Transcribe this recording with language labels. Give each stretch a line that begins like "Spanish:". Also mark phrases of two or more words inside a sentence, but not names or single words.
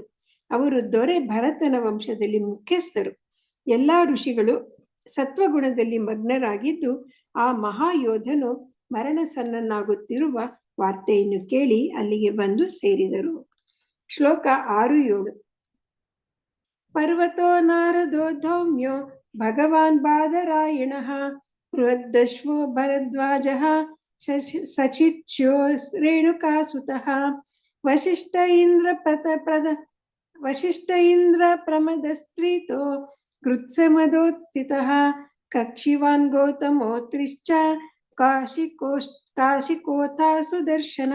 Kannada: ಅವರು ದೊರೆ ಭರತನ ವಂಶದಲ್ಲಿ ಮುಖ್ಯಸ್ಥರು. ಎಲ್ಲ ಋಷಿಗಳು ಸತ್ವಗುಣದಲ್ಲಿ ಮಗ್ನರಾಗಿದ್ದು ಆ ಮಹಾಯೋಧನು ಮರಣಸನ್ನನಾಗುತ್ತಿರುವ ವಾರ್ತೆಯನ್ನು ಕೇಳಿ ಅಲ್ಲಿಗೆ ಬಂದು ಸೇರಿದರು. ಶ್ಲೋಕ 6-7.
Sanskrit: ಪರ್ವತೋ ನಾರದೋ ಧೌಮ್ಯೋ ಭಗವಾನ್ ಬಾದರಾಯಣಃ ಬೃಹದ್ದಶ್ವೋ ಭರದ್ವಾಜಃ ಸಚಿಚ್ಯೋ ರೇಣುಕಾಸುತಃ ವಸಿಷ್ಠ ಇಂದ್ರ ಪ್ರಮದಸ್ತ್ರೀತೋ ಕೃತ್ಸಮದೋತ್ಸ್ಥಿತಃ ಕಕ್ಷಿವಾನ್ ಗೌತಮೋತ್ರಿಶ್ಚ ಕಾಶಿಕೋಥ ಸುದರ್ಶನಃ.